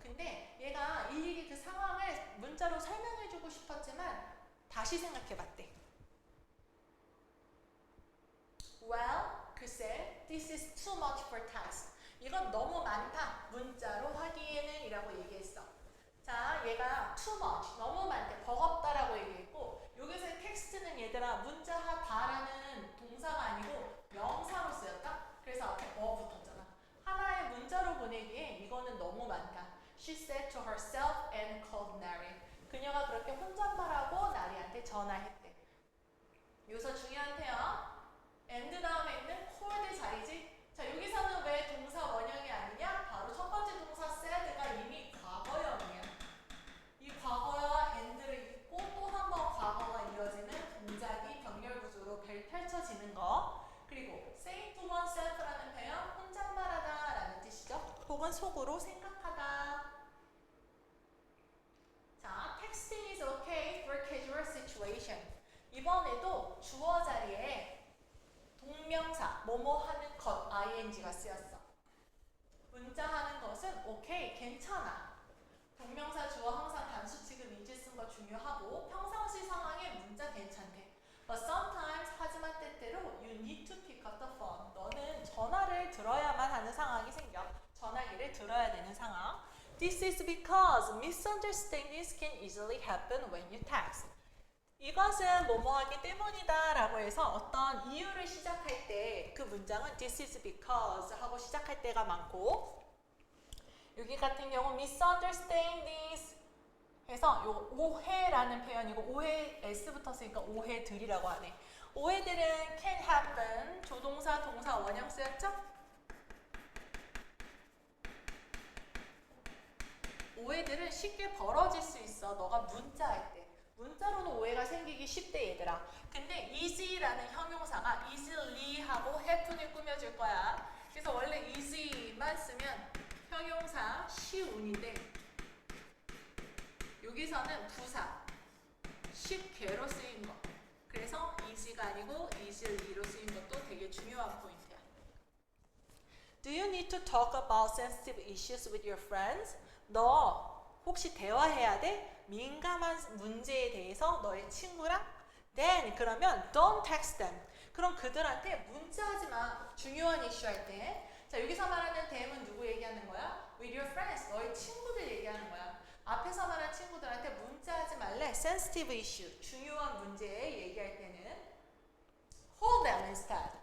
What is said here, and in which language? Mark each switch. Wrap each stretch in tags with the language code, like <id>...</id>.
<ko>근데 얘가 일일이 그 상황을 문자로 설명해주고 싶었지만 다시 생각해봤대.</ko> <en>Well,</en> <ko>글쎄,</ko> <en>this is too much for text.</en> <ko>이건 너무 많다. 문자로 하기에는 이라고 얘기했어. 자, 얘가</ko> <en>too much,</en> <ko>너무 많대, 버겁다라고 얘기했고 여기서의 텍스트는 얘들아 문자하다라는 동사가 아니고 명사로 쓰였다. 그래서 앞에 붙었잖아. 하나의 문자로 보내기에 이거는 너무 많다.</ko> <en>She said to herself and called Nari.</en> <ko>그녀가 그렇게 혼잣말하고 나리한테 전화했대. 여기서 중요한 표현 and 다음에 있는 called 자리지. 자 여기서는 왜 동사 원형이 아니냐? 바로 첫 번째 동사 said가 이미 과거형이야. 이 과거와 and를 잊고 또 한 번 과거가 이어지는 동작이 병렬 구조로 펼쳐지는 거. 그리고</ko> <en>say to oneself</en> <ko>라는 표현 혼잣말하다 라는 뜻이죠. 혹은 속으로 생각하다.</ko> <en>자, texting is okay for casual situation.</en> <ko>이번에도 주어 자리에 동명사, 뭐뭐 하는 것, ing가 쓰였어. 문자하는 것은 오케이, 괜찮아. 동명사 주어 항상 단수 지금 이제 쓴 거 중요하고 평상시 상황에 문자 괜찮대.</ko> <en>But sometimes,</en> <ko>하지만 때때로</ko> <en>you need to pick up the phone.</en> <ko>너는 전화를 들어야만 하는 상황이 생겨. 전화기를 들어야 되는 상황.</ko> <en>This is because misunderstandings can easily happen when you text.</en> <ko>이것은 뭐뭐하기 때문이다 라고 해서 어떤 이유를 시작할 때 그 문장은</ko> <en>this is because</en> <ko>하고 시작할 때가 많고 여기 같은 경우 misunderstandings 해서 요 오해라는 표현이고 오해 s 붙었으니까 오해들이라고 하네. 오해들은</ko> <en>can happen</en> <ko>조동사 동사 원형 쓰였죠? 오해들은 쉽게 벌어질 수 있어. 너가 문자할 때 문자로는 오해가 생기기 쉽대 얘들아. 근데 easy라는 형용사가 easily하고 have를 꾸며줄 거야. 그래서 원래 easy만 쓰면 형용사 쉬운인데 여기서는 부사 쉽게로 쓰인 거. 그래서 easy가 아니고 easily로 쓰인 것도 되게 중요한 포인트야.</ko> <en>Do you need to talk about sensitive issues with your friends?</en> <ko>너 혹시 대화해야 돼? 민감한 문제에 대해서 너의 친구랑?</ko> <en>Then</en> <ko>그러면</ko> <en>don't text them.</en> <ko>그럼 그들한테 문자하지 마. 중요한 이슈 할 때. 자, 여기서 말하는 them은 누구 얘기하는 거야?</ko> <en>With your friends.</en> <ko>너의 친구들 얘기하는 거야. 앞에서 말한 친구들한테 문자하지 말래.</ko> <en>Sensitive issue.</en> <ko>중요한 문제에 얘기할 때는</ko> <en>call them instead.</en>